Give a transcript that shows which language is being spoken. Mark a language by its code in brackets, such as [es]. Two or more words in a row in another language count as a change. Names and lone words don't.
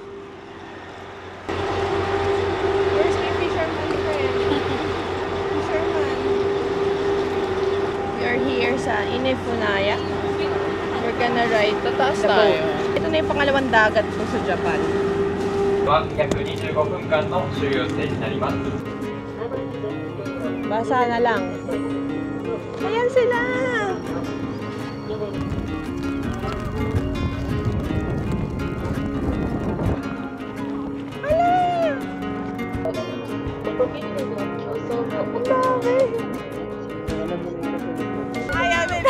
[en] Where's my fisherman friend? Fisherman. We are here sa Inefunaya. We're gonna ride the boat. [tl] Ito na yung pangalawang dagat ko sa Japan. [ja] 約25分間の所有制になります。 [tl] Basa na lang. Ayan sila! Ayan nila.